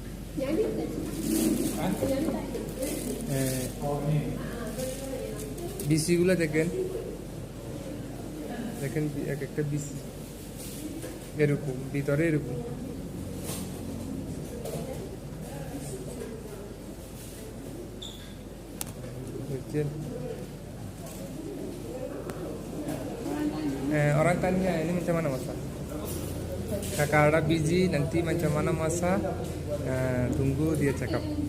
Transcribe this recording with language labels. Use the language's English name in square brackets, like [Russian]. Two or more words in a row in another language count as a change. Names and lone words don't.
[Bangla] বিসিগুলো দেখেন, দেখেন এক একটা বিসি এরকম, ভিতরে এরকম। বুঝছেন? [Malay] orang tanya ini macam mana masak. Kakak ada biji, nanti macam mana masak. Tunggu dia cakap.